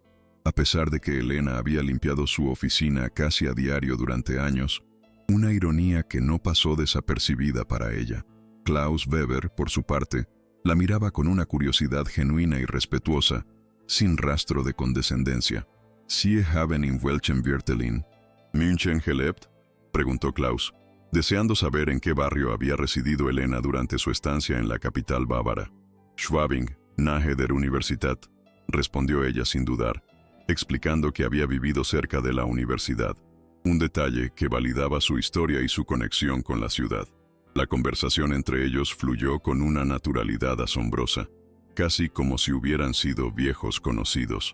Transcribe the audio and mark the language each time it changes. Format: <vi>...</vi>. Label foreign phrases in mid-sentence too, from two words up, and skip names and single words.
<es>A pesar de que Elena había limpiado su oficina casi a diario durante años, una ironía que no pasó desapercibida para ella. Klaus Weber, por su parte, la miraba con una curiosidad genuina y respetuosa, sin rastro de condescendencia.</es> <de>«Sie haben in welchem Viertel München gelebt?»,</de> <es>preguntó Klaus, deseando saber en qué barrio había residido Elena durante su estancia en la capital bávara.</es> <de>«Schwabing, nahe der Universität»,</de> <es>respondió ella sin dudar, explicando que había vivido cerca de la universidad, un detalle que validaba su historia y su conexión con la ciudad. La conversación entre ellos fluyó con una naturalidad asombrosa, casi como si hubieran sido viejos conocidos.</es>